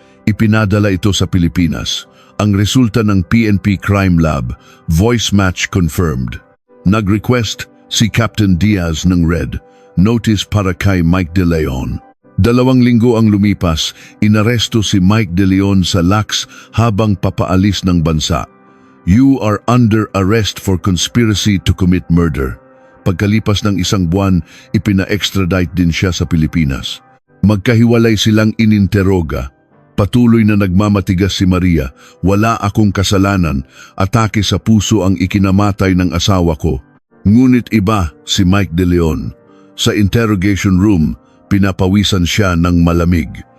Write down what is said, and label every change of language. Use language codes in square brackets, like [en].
[tl] Ipinadala ito sa Pilipinas. Ang resulta ng PNP Crime Lab, [en] voice match confirmed. [tl] Nag-request si Captain Diaz ng red, notice para kay Mike De Leon. 2 linggo ang lumipas, inaresto si Mike De Leon sa lax habang papaalis ng bansa. [en] You are under arrest for conspiracy to commit murder. [tl] Pagkalipas ng 1 buwan, ipina-extradite din siya sa Pilipinas. Magkahiwalay silang ininteroga. Patuloy na nagmamatigas si Maria. Wala akong kasalanan. Atake sa puso ang ikinamatay ng asawa ko. Ngunit iba si Mike De Leon. Sa interrogation room, pinapawisan siya ng malamig.